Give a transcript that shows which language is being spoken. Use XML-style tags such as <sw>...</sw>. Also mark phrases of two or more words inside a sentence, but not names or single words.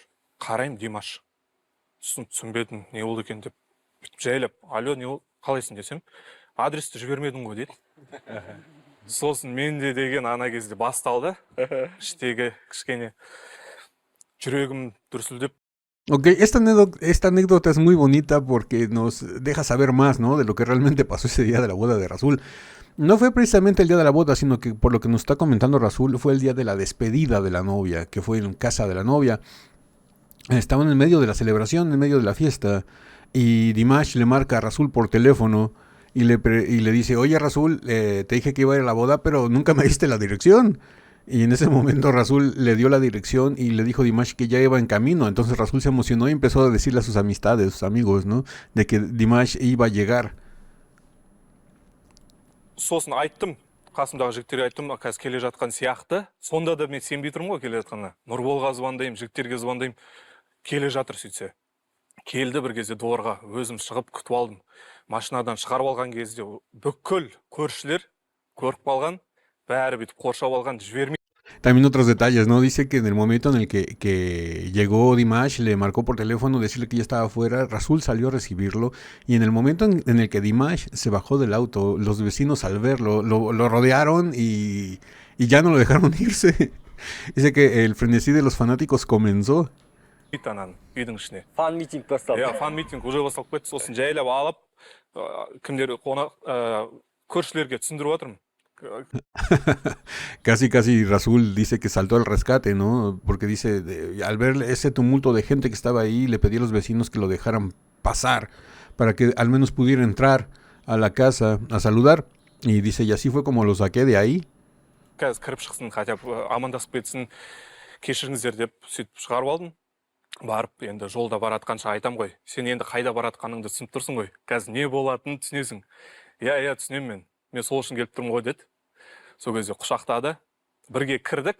<kk>Қараймын, Димаш. Түсінбедім, не болды екен деп. Жайлап, алло, не болды? Қалайсың десем, адресті жібермедің ғой дейді. Сосын мен де деген ана кезде басталды. Іштегі кішкене жүрегім дүрсілдеп.</kk> <es>Ok, esta anécdota es muy bonita porque nos deja saber más, ¿no? De lo que realmente pasó ese día de la boda de Rasul. No fue precisamente el día de la boda, sino que por lo que nos está comentando Rasul, fue el día de la despedida de la novia, que fue en casa de la novia. Estaban en medio de la celebración, en medio de la fiesta. Y Dimash le marca a Rasul por teléfono y le dice, oye Rasul, te dije que iba a ir a la boda, pero nunca me diste la dirección. Y en ese momento Rasul le dio la dirección y le dijo a Dimash que ya iba en camino. Entonces Rasul se emocionó y empezó a decirle a sus amistades, sus amigos, ¿no? De que Dimash iba a llegar.</es> <kk>Сосын айттым, қасымдағы жігіттерге айттым, қазір келе жатқан сияқты. Сонда да мен сенбей тұрмын ғой келе жатқанына. Нұрболға звондаймын, жігіттерге звондаймын, келе жатыр сөйтсе. Келді бір кезде дворға, өзім шығып күтіп алдым. Машинадан шығарып алған кезде бүкіл көршілер көріп қалған, бәрі бүйтіп қоршап алған, жібермей.</kk> <es>También otros detalles, ¿no? Dice que en el momento en el que llegó Dimash, le marcó por teléfono, decirle que ya estaba afuera, Rasul salió a recibirlo, y en el momento en el que Dimash se bajó del auto, los vecinos al verlo, lo rodearon y ya no lo dejaron irse. Dice que el frenesí de los fanáticos comenzó.</es> <kk>Үйдің ішіне. Фан митинг басталды. Фан митинг уже басталып кетті. Сосын жайлап алып, кімдер қонақ көршілерге түсіндіріп жатырмын.</kk> <es>Casi Rasul dice que saltó al rescate, ¿no? Porque dice, al ver ese tumulto de gente que estaba ahí, le pedí a los vecinos que lo dejaran pasar para que al menos pudiera entrar a la casa a saludar. Y dice, y así fue como lo saqué de ahí.</es> <kk>Қазір кіріп шықсын, хотя амандасып кетсін, кешіріңіздер деп сөйтіп шығарып алдым. Барып, енді жолда баратқанша айтам ғой. Сен енді қайда баратқаныңды түсініп тұрсың ғой. Қазір не болатынын түсінесің. Иә, түсінемін мен. Мен сол үшін келіп тұрмын ғой деді. Сол кезде құшақтады. Бірге кірдік.</kk>